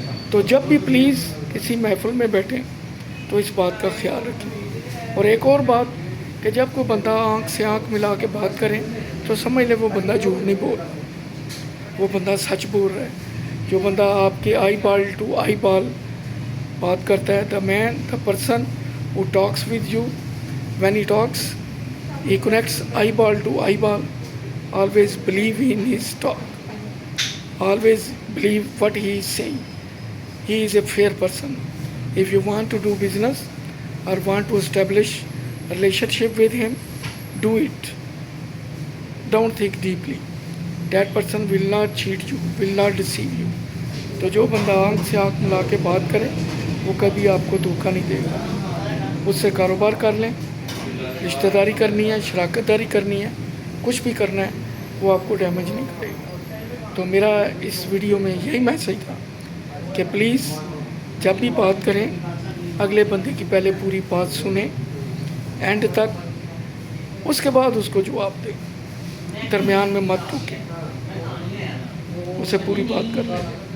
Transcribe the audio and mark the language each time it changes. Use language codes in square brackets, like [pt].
[ur] تو جب بھی پلیز کسی محفل میں بیٹھیں تو اس بات کا خیال رکھیں۔ اور ایک اور بات کہ جب کوئی بندہ آنکھ سے آنکھ ملا کے بات کرے تو سمجھ لے وہ بندہ جھوٹ نہیں بول رہا، وہ بندہ سچ بول رہا ہے۔ جو بندہ آپ کے [en] eyeball to eyeball [ur] بات کرتا ہے, [en] The man, the person who talks with you, when he talks, he connects eyeball to eyeball. Always believe in his talk. Always believe what he is saying. He is a fair person. If you want to do business or want to establish a relationship with him, do it. Don't think deeply. That person will not cheat you, will not deceive you. [ur] تو جو بندہ آنکھ سے آنکھ ملا کے بات کرے وہ کبھی آپ کو دھوکہ نہیں دے گا. اس سے کاروبار کر لیں, رشتہ داری کرنی ہے, شراکت داری کرنی ہے, کچھ بھی کرنا ہے, وہ آپ کو ڈیمیج نہیں کرے گا. تو میرا اس ویڈیو میں یہی میسج تھا کہ پلیز جب بھی بات کریں اگلے بندے کی پہلے پوری بات سنیں اینڈ تک, اس کے بعد اس کو جواب دیں, درمیان میں مت ٹوکیں, اسے پوری بات کر لیں.